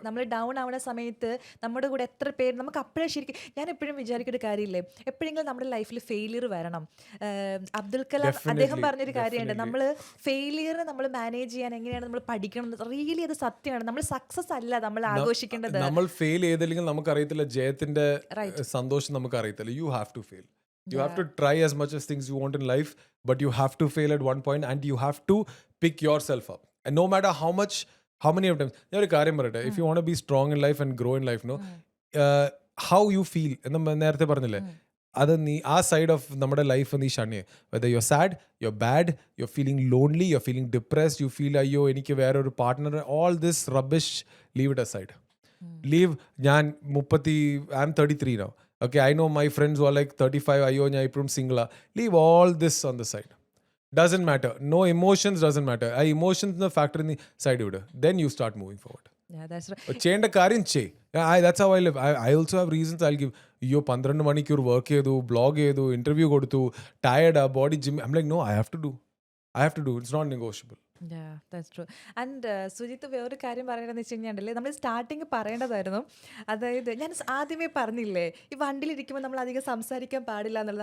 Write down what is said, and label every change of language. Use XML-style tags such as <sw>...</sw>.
<ml>നമ്മൾ ഡൗൺ ആവുന്ന സമയത്ത് നമ്മുടെ കൂടെ എത്ര പേര് നമുക്ക് അപ്പോഴേ ശരിക്കും, ഞാൻ എപ്പോഴും വിചാരിക്കുന്ന കാര്യമില്ലേ, എപ്പോഴെങ്കിലും നമ്മുടെ ലൈഫിൽ ഫെയിലിയർ വരണം. അബ്ദുൽ കലാം അദ്ദേഹം പറഞ്ഞൊരു കാര്യമുണ്ട്, നമ്മൾ ഫെയിലിയർ നമ്മൾ മാനേജ് ചെയ്യാൻ എങ്ങനെയാണ് നമ്മൾ പഠിക്കണം. റിയലി അത് സത്യമാണ്. നമ്മൾ സക്സസ് അല്ല നമ്മൾ ആഘോഷിക്കേണ്ടത്. നമ്മൾ ഫെയിൽ ചെയ്തില്ലെങ്കിൽ നമുക്കറിയത്തില്ല ജയത്തിന്റെ സന്തോഷം, നമുക്കറിയത്തില്ല.</ml> <en>You have to fail. You have to try as much as things you want in life, but you have to fail at one point and you have to pick yourself up. And no matter how many of times,</en> <ml>ഞാൻ ഒരു കാര്യം പറയട്ടെ,</ml> <en>if you want to be strong in life and grow in life, no, how you feel</en> <ml>എന്ന് നേരത്തെ പറഞ്ഞില്ലേ, അത് നീ ആ</ml> <en>side of</en> <ml>നമ്മുടെ ലൈഫ് നീ ഷണ്ണിയെ.</ml> <en>whether you are sad, you are bad, you are feeling lonely, you are feeling depressed, you feel</en> <ml>അയ്യോ എനിക്ക് വേറെ ഒരു partner,</ml> <en>All this rubbish, leave it aside. Leave. ഞാൻ I'm 33 now. Okay, I know my friends who are like 35,</en> <ml>അയ്യോ ഞാൻ ഇപ്പോഴും സിംഗിളാ.</ml> <en>Leave all this on the side. Doesn't matter. No emotions, doesn't matter.</en> <ml>ആ emotions factor നീ side വിട്.</ml> <en>Then you start moving forward. Yeah, that's right.</en> <ml>ചെയ്യേണ്ട കാര്യം ചെയ്.</ml> <en>That's how I live. I also have reasons I'll give.</en> <ml>അയ്യോ 12 മണിക്കൂർ work ചെയ്തു, blog ചെയ്തു, ഇന്റർവ്യൂ കൊടുത്തു, tired, body gym.</ml> <en>I'm like, no, I have to do. It's not negotiable. Yeah, that's true.</en> <ml>And Sujith വേറൊരു കാര്യം പറയണമെന്ന് വെച്ച് കഴിഞ്ഞാൽ, നമ്മൾ സ്റ്റാർട്ടിങ് പറയേണ്ടതായിരുന്നു. അതായത് ഞാൻ ആദ്യമേ പറഞ്ഞില്ലേ, ഈ വണ്ടിയിലിരിക്കുമ്പോൾ നമ്മൾ അധികം സംസാരിക്കാൻ പാടില്ല എന്നുള്ളത്.</ml>